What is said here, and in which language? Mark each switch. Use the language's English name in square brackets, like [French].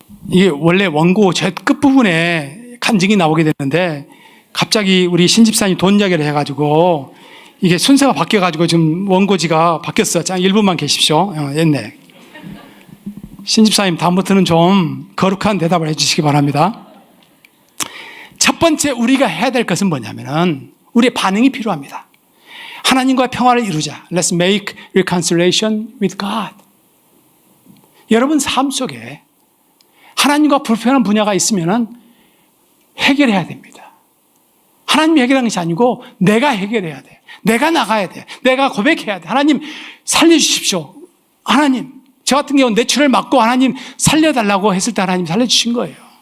[Korean] 이게 원래 원고 제 끝부분에 간증이 나오게 됐는데 갑자기 우리 신집사님 돈 이야기를 해가지고 이게 순서가 바뀌어가지고 지금 원고지가 바뀌었어요. 자, 1분만 계십시오. 옛날. 신집사님 다음부터는 좀 거룩한 대답을 해주시기 바랍니다. 첫 번째 우리가 해야 될 것은 뭐냐면은 우리의 반응이 필요합니다. 하나님과 평화를 이루자. [English] Let's make reconciliation with God. [Korean] 여러분 삶 속에 하나님과 불편한 분야가 있으면은 해결해야 됩니다. 하나님이 해결하는 것이 아니고 내가 해결해야 돼. 내가 나가야 돼. 내가 고백해야 돼. 하나님 살려주십시오. 하나님, 저 같은 경우는 뇌출을 맞고 하나님 살려달라고 했을 때 하나님 살려주신 거예요.